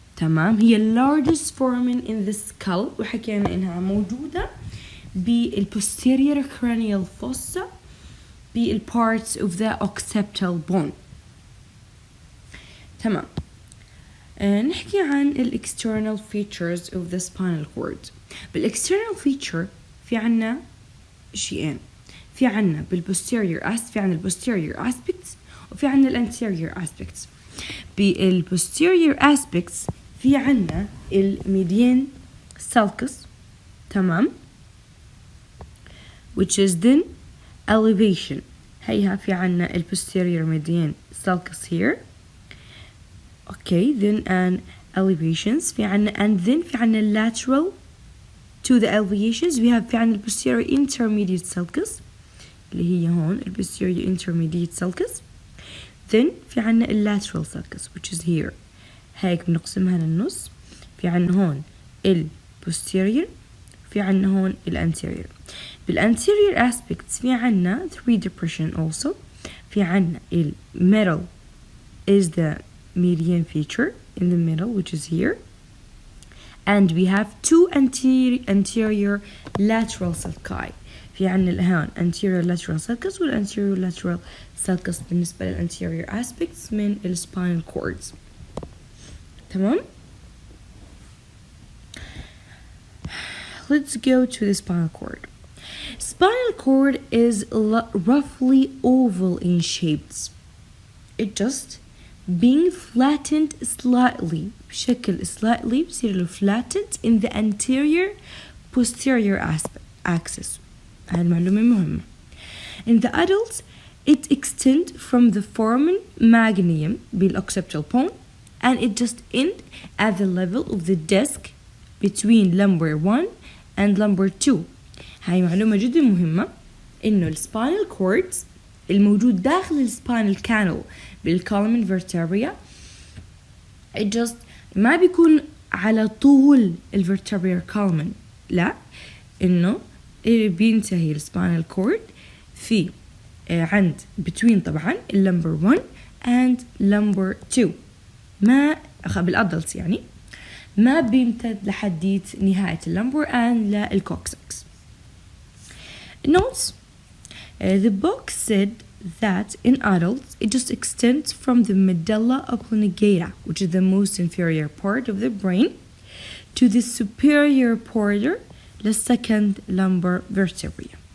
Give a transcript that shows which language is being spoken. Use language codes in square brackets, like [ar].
[en] تمام، هي largest foramen in the skull [ar] وحكينا إنها موجودة [en] بالposterior cranial fossa بالparts of the occipital bone. [ar] تمام. [en] نحكي عن external features of the spinal cord. [ar] external feature في عنا شيئين، في عنا في عنا posterior aspects وفي عنا anterior aspects. [en] posterior aspects في عنا الميديان sulcus، تمام، which is then elevation. هيها في عنا posterior median sulcus here. Okay, then and elevations في عنا and then في عنا lateral to the elevations we have في عنا posterior intermediate sulcus [ar] اللي هي هون [en] posterior intermediate sulcus. then في عنا lateral sulcus which is here. [ar] هيك بنقسمها للنص، في عنا هون posterior في عنا هون anterior. [en] anterior aspects في عنا 3 depression also. في عنا middle is the median feature in the middle which is here, and we have 2 anterior lateral sulci. في عنا هون anterior lateral sulcus anterior lateral sulcus بالنسبة للanterior aspects من spinal cords. [ar] تمام. [en] Let's go to the spinal cord. Spinal cord is roughly oval in shapes. It just being flattened slightly [ar] بشكل [en] slightly [ar] بصير له [en] flattened in the anterior posterior axis. [ar] هاي المعلومة مهمة. [en] In the adults it extends from the foramen magnum بالoccipital bone and it just end at the level of the disc between lumbar 1 and lumbar 2. [ar] هاي معلومة جدا مهمة إنه الspinal cords الموجود داخل الspinal canal بالcolumn vertebra [en] it just [ar] ما بيكون على طول الvertebral column، لا، إنه بينتهي الspinal cord في عند between طبعا [en] lumbar 1 and lumbar 2. [ar] ما بالادلتس يعني ما بيمتد لحديت نهاية اللمبر and للكوكسكس. [en] Notes. The book said that in adults it just extends from the medulla oblongata, which is the most inferior part of the brain, to the superior border, the second lumbar vertebra.